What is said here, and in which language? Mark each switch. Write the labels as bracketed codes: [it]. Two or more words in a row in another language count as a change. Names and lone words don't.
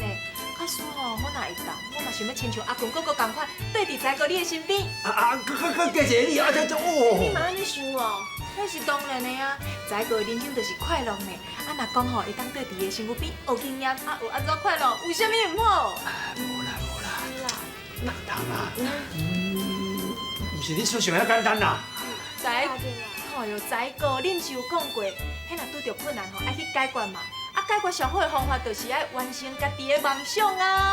[nan] 假使吼，我若会当，我嘛想要亲像阿君哥哥同款，缀伫在哥你的身边。佮谢谢你啊！你嘛安尼想哦？那是当然的啊，在哥人生就是快乐呢。啊，若讲吼会当缀伫伊的身躯边学经验，啊有安怎快乐？为什么唔好？无啦，是啦，当啊，毋是你想象遐简单啦。在，哎哟，在哥，恁是有讲过，迄若拄着困难吼，爱去解决嘛。啊，解决上好的方法就是爱完成家己的梦想啊。